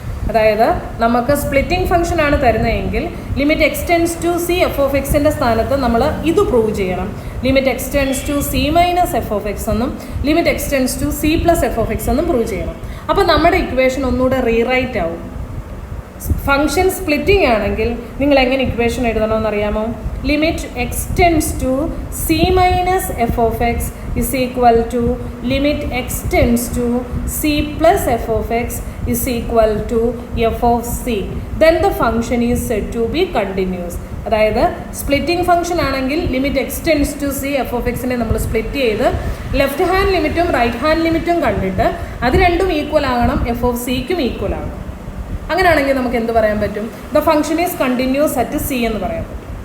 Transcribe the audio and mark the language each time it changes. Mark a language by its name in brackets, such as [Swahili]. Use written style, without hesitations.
[Malayalam] അതായത് നമുക്ക് splitting function ആണ് തരുന്നതെങ്കിൽ limit x tends to C F of എക്സിൻ്റെ സ്ഥാനത്ത് നമ്മൾ ഇത് പ്രൂവ് ചെയ്യണം. Limit x tends to C minus F of X എന്നും limit x tends to C plus F of X എന്നും പ്രൂവ് ചെയ്യണം. അപ്പോൾ നമ്മുടെ ഇക്വേഷൻ ഒന്നുകൂടെ റീറൈറ്റ് ആവും. ഫംഗ്ഷൻ സ്പ്ലിറ്റിംഗ് ആണെങ്കിൽ നിങ്ങൾ എങ്ങനെ ഇക്വേഷൻ എഴുതണമെന്ന് അറിയാമോ? [English] Limit extends to c minus f of x is equal to limit extends to c plus f of x is equal to f of c. Then the function is said to be continuous. [Malayalam] അതായത് splitting function ആണെങ്കിൽ limit x tends to C F of എക്സിനെ നമ്മൾ split ചെയ്ത് left hand ലിമിറ്റും right hand ലിമിറ്റും കണ്ടിട്ട് അത് രണ്ടും equal ആകണം, എഫ് ഓഫ് സിക്കും ഈക്വൽ ആകണം. അങ്ങനെയാണെങ്കിൽ നമുക്ക് എന്ത് പറയാൻ പറ്റും? [English] the function is continuous at c [Malayalam] എന്ന് പറയാൻ പറ്റും.